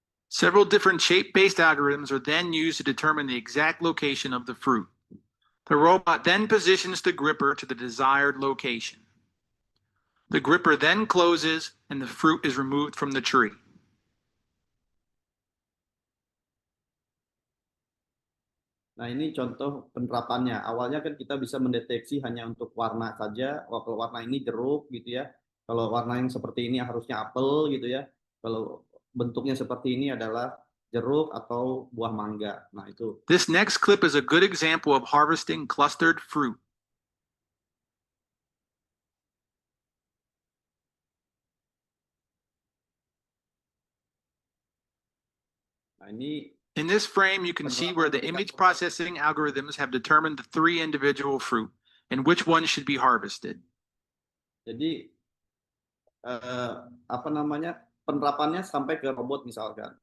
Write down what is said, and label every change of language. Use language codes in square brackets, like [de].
[en] Several different shape-based algorithms are then used to determine the exact location of the fruit. The robot then positions the gripper to the desired location. The gripper then closes and the fruit is removed from the tree. [id] Nah, ini contoh penerapannya. Awalnya kan kita bisa mendeteksi hanya untuk warna saja. Oh, kalau warna ini jeruk gitu ya. Kalau warna yang seperti ini harusnya apel gitu ya. Kalau bentuknya seperti ini adalah jeruk atau buah mangga. Nah, itu. [en] This next clip is a good example of harvesting clustered fruit. [id] Nah, ini [en] In this frame, you can see where the image processing algorithms have determined the 3 individual fruit and which ones should be harvested. [id] jadi penerapannya sampai ke robot misalkan.